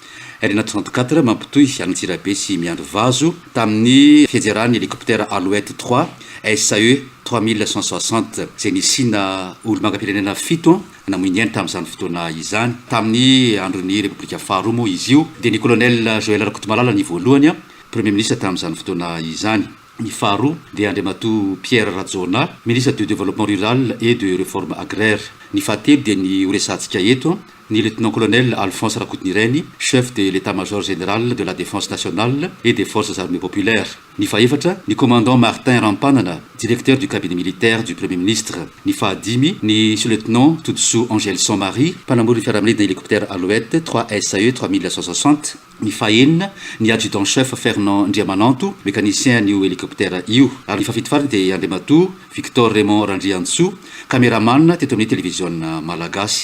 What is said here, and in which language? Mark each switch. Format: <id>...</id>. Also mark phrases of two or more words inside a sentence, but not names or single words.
<mg>1934 mampitohy Anantsirabe sy Miandro Vazo tamin'ny fianjeran'ny hélicoptère Alouette 3 SAE 3160 izay nisina olo-manga-pirenena 7 namoy ny ainy tamin'izany fotoana izany tamin'ny andron'ny République faharoa moa izy io dia ny colonel Joël Rakotomalala ny voalohany</mg> <fr>premier ministre</fr> <mg>tamin'izany fotoana izany. Ny faharoa dia Andriamatoa Pierre Radzona,</mg> <fr>ministre du développement rural et de réforme agraire.</fr> <mg>Ny fahatelo dia ny horesantsika eto ny lieutenant-colonel Alphonse Rakotonirainy,</mg> <fr>chef de l'état-major général de la défense nationale et des forces armées populaires.</fr> <mg>Ny fahaefatra ny commandant Martin Rampanana,</mg> <fr>directeur du cabinet militaire du premier ministre.</fr> <mg>Ny fahadimy ny sous-lieutenant Toudssou Angèle Sans-Marie, mpanamory ny fiaramanidina hélicoptère Alouette 3 SAE 3160. Ny fahenina ny adjudant-chef Fernand Ndriamananto, mécanicien io hélicoptère io. Ary ny fafito farany dia Andriamatoa Victor Raymond Randriantsoa, caméraman teto amin'ny télévision malagasy.</mg>